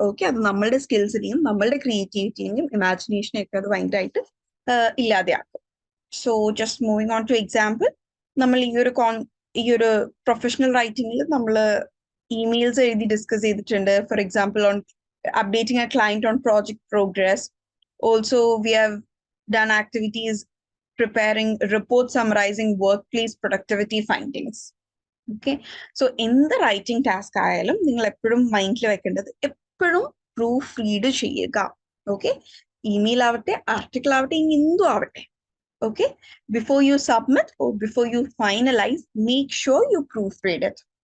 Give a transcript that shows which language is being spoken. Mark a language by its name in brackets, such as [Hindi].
[Malayalam] Okay, അത് നമ്മളുടെ സ്കിൽസിനെയും നമ്മളുടെ ക്രിയേറ്റിവിറ്റിനെയും ഇമാജിനേഷനെയും ഒക്കെ അത് ഭയങ്കരമായിട്ട് ഇല്ലാതെയാക്കും. [English] so just moving on to example, [Malayalam] നമ്മൾ ഈ ഒരു പ്രൊഫഷണൽ റൈറ്റിംഗിൽ നമ്മൾ ഇമെയിൽസ് എഴുതി ഡിസ്കസ് ചെയ്തിട്ടുണ്ട്. [English] For example on updating a client on project progress. Also we have done activities preparing report summarizing workplace productivity findings. [Malayalam] Okay, so എന്ത് writing task ആയാലും നിങ്ങൾ എപ്പോഴും മൈൻഡിൽ വെക്കേണ്ടത് എപ്പോഴും പ്രൂഫ് റീഡ് ചെയ്യുക. ഓക്കെ, ഇമെയിൽ ആവട്ടെ, ആർട്ടിക്കിൾ ആവട്ടെ, ഇനി എന്തും ആവട്ടെ. [English] Okay, before you submit or before you finalise, make sure you proofread it.